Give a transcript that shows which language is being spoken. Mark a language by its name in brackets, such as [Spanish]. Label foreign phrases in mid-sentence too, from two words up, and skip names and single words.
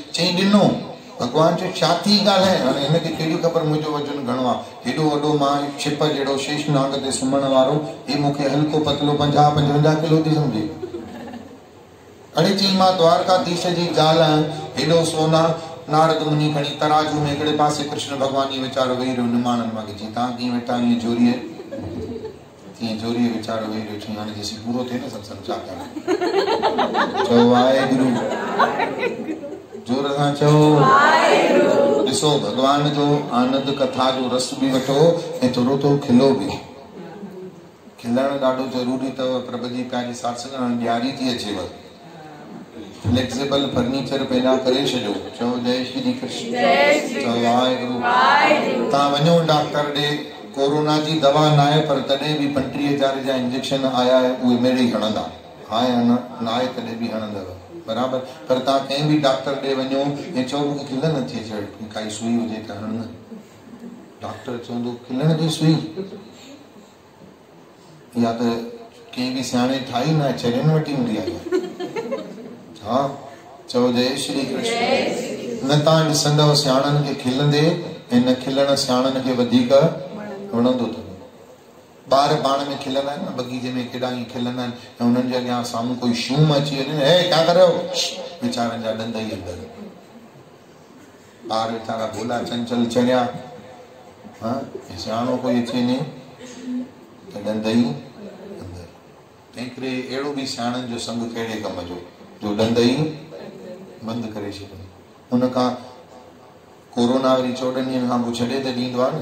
[Sindhi] चई ॾिनो। भगवान चयो छा थी ॻाल्हि आहे? हाणे हिनखे कहिड़ी ख़बर मुंहिंजो वज़न घणो आहे? हेॾो वॾो मां छिप जहिड़ो शेषनाग ते सुम्हण वारो, हे मूंखे हल्को पतलो 50-55 किलो थी सम्झे। अड़े चई मां द्वारकाधीश जी ज़ाल आहियां, हेॾो सोना। नारद मुनि खणी तराजू में हिकिड़े पासे कृष्ण भगवान ई वीचारो वेही रहियो निमाणनि मां। चई तव्हां कीअं वेठा ईअं जोरीअ तीअं जोरीअ वीचारो वेही रहियो। चई हाणे जेसीं पूरो थिए न सत्संग छा करणु? चओ वाहेगुरु, जोर सां चओ वाहेगुरु। ॾिसो भगवान जो आनंद कथा जो रस बि वठो ऐं थोरो थोरो खिलो बि। खिलण ॾाढो ज़रूरी अथव। प्रभु जी प्यारी सासंग ॾियारी थी अचेव, [English] flexible furniture [Sindhi] पैदा करे छॾियो। चओ जय श्री कृष्ण। चओ वाहेगुरु। तव्हां वञो डॉक्टर ॾे, कोरोना जी दवा न आहे पर तॾहिं बि 35,000 जा इंजेक्शन आया आहे, उहे मेरे ई हणंदा। आहे न आहे तॾहिं बि हणंदव बराबर। पर तव्हां कंहिं बि डॉक्टर ॾे वञो ऐं चओ मूंखे खिल नथी अचे, काई सुई हुजे त हण। डॉक्टर चवंदो खिलण जी सुई, या त कंहिं बि सियाणे ठाही न चरियनि वटि हूंदी आहे। हा चओ जय श्री कृष्ण। न तव्हां ॾिसंदव सियाणनि खे खिलंदे ऐं न खिलण सियाणनि खे वधीक वणंदो अथव। ॿार पाण में खिलंदा आहिनि न, बगीचे में केॾा ई खिलंदा आहिनि ऐं उन्हनि जे अॻियां साम्हूं कोई शूम अची वञे, हे [Hindi] क्या कर रहे हो, [Sindhi] वीचारनि जा ॾंद ई अंदरि। ॿार वीचारा भोला चंचल चढ़िया, सियाणो कोई अची वञे त ॾंद ई अंदरि। तंहिं करे अहिड़ो बि सियाणनि जो संग कहिड़े कम जो, जो ॾंद ई बंदि करे छॾनि। हुन खां कोरोना वरी 14 ॾींहंनि खां पोइ छॾे त ॾींदो आहे न।